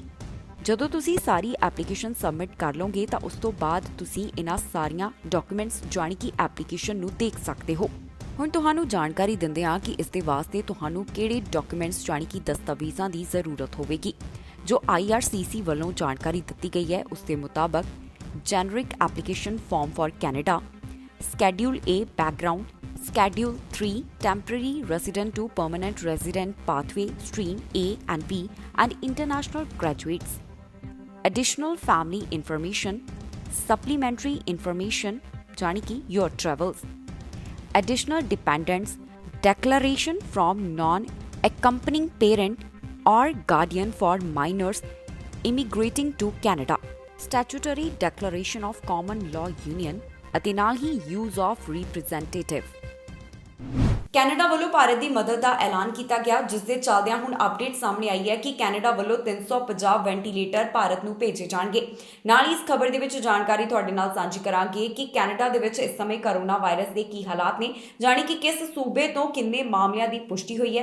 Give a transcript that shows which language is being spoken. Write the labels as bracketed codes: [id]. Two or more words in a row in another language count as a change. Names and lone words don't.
[pa] ਜਦੋਂ ਤੁਸੀਂ ਸਾਰੀ ਐਪਲੀਕੇਸ਼ਨ ਸਬਮਿਟ ਕਰ ਲਓਗੇ ਤਾਂ ਉਸ ਤੋਂ ਬਾਅਦ ਤੁਸੀਂ ਇਹਨਾਂ ਸਾਰੀਆਂ ਡਾਕੂਮੈਂਟਸ ਜਾਣੀ ਕਿ ਐਪਲੀਕੇਸ਼ਨ ਨੂੰ ਦੇਖ ਸਕਦੇ ਹੋ। ਹੁਣ ਤੁਹਾਨੂੰ ਜਾਣਕਾਰੀ ਦਿੰਦੇ ਹਾਂ ਕਿ ਇਸ ਦੇ ਵਾਸਤੇ ਤੁਹਾਨੂੰ ਕਿਹੜੇ ਡਾਕੂਮੈਂਟਸ ਜਾਣੀ ਕਿ ਦਸਤਾਵੇਜ਼ਾਂ ਦੀ ਜ਼ਰੂਰਤ ਹੋਵੇਗੀ। ਜੋ IRCC ਵੱਲੋਂ ਜਾਣਕਾਰੀ ਦਿੱਤੀ ਗਈ ਹੈ ਉਸ ਦੇ ਮੁਤਾਬਕ [en] generic application form for Canada, schedule A background, Schedule 3 Temporary Resident to Permanent Resident Pathway Stream A and B and International Graduates. Additional Family Information, Supplementary Information [pa] ਜਾਣੀ ਕਿ [en] Your Travels. Additional Dependents, Declaration from Non-Accompanying Parent or Guardian for Minors Immigrating to Canada. Statutory Declaration of Common Law Union [pa] ਅਤੇ ਨਾਲ ਹੀ [en] Use of Representative. [pa] ਕੈਨੇਡਾ ਵੱਲੋਂ ਭਾਰਤ ਦੀ ਮਦਦ ਦਾ ਐਲਾਨ ਕੀਤਾ ਗਿਆ, ਜਿਸ ਦੇ ਚੱਲਦਿਆਂ ਹੁਣ ਅਪਡੇਟ ਸਾਹਮਣੇ ਆਈ ਹੈ ਕਿ ਕੈਨੇਡਾ ਵੱਲੋਂ 350 ਵੈਂਟੀਲੇਟਰ ਭਾਰਤ ਨੂੰ ਭੇਜੇ ਜਾਣਗੇ। ਨਾਲ ਹੀ ਇਸ ਖਬਰ ਦੇ ਵਿੱਚ ਜਾਣਕਾਰੀ ਤੁਹਾਡੇ ਨਾਲ ਸਾਂਝੀ ਕਰਾਂਗੇ ਕਿ ਕੈਨੇਡਾ ਦੇ ਵਿੱਚ ਇਸ ਸਮੇਂ [en] corona virus [pa] ਦੇ ਕੀ ਹਾਲਾਤ ਨੇ, ਜਾਣੀ ਕਿ ਕਿਸ ਸੂਬੇ ਤੋਂ ਕਿੰਨੇ ਮਾਮਲਿਆਂ ਦੀ ਪੁਸ਼ਟੀ ਹੋਈ ਹੈ।